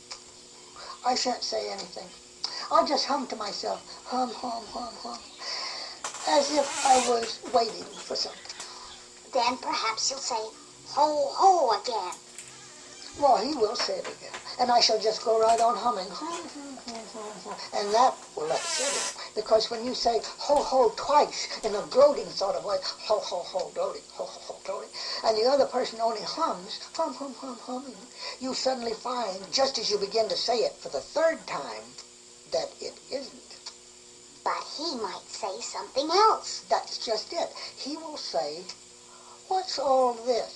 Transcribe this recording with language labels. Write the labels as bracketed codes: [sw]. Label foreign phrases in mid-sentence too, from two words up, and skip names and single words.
[en] I shan't say anything. I'll just hum to myself, hum, hum, hum, hum, as if I was waiting for something. Then perhaps he'll say, ho, ho again. Well, he will say it again, and I shall just go right on humming, hum, hum, hum, hum, hum. And that will upset him, because when you say ho, ho twice in a gloating sort of way, ho, ho, ho, gloating, ho, ho, ho, gloating, and the other person only hums, hum, hum, hum, humming, you suddenly find, just as you begin to say it for the third time, that it isn't. But he might say something else. That's just it. He will say, what's all this?